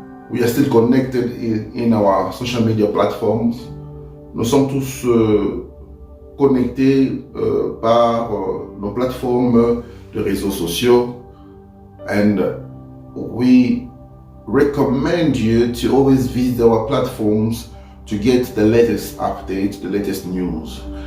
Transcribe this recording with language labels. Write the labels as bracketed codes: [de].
[en] We are still connected in our social media platforms. [fr] Nous sommes tous connectés par nos plateformes de réseaux sociaux. [en] And we recommend you to always visit our platforms to get the latest updates, the latest news.